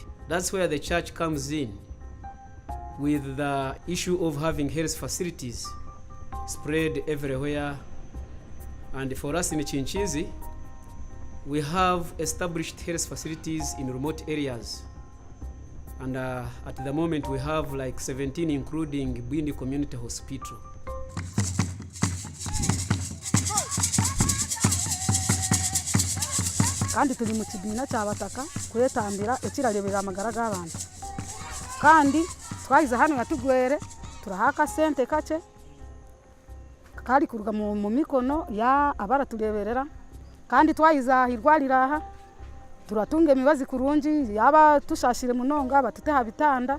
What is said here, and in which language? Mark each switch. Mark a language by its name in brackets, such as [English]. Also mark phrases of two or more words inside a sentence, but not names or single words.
[English] That's where the church comes in with the issue of having health facilities spread everywhere. And for us in Chinchizi, we have established health facilities in remote areas. And at the moment we have like 17, including Bwindi Community Hospital. [Chiga] kandi turi mu kibina cy'abataka kwetambira ekirarebera amagara g'abantu kandi twagize hano yatugwere turahaka sente kake kari kuruga mu mikono ya abaratureberera kandi twayiza hirwarira aha turatunga imibazi kurungi yaba tushashire munonga batuteha bitanda